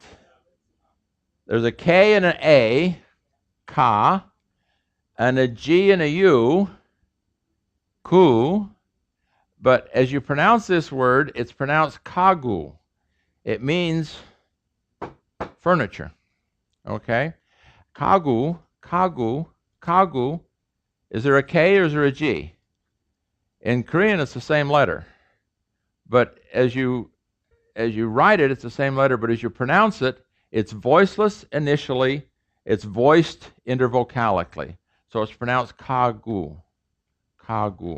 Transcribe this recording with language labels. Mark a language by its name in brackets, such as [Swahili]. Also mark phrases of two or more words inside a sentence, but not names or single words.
[English] There's a K and an A, ka, and a G and a U, ku. But as you pronounce this word, it's pronounced kagu. It means furniture. Okay? Kagu, kagu, kagu. Is there a K or is there a G? In Korean, it's the same letter. But as you write it, it's the same letter, but as you pronounce it, it's voiceless initially, it's voiced intervocalically. So it's pronounced kagu, kagu.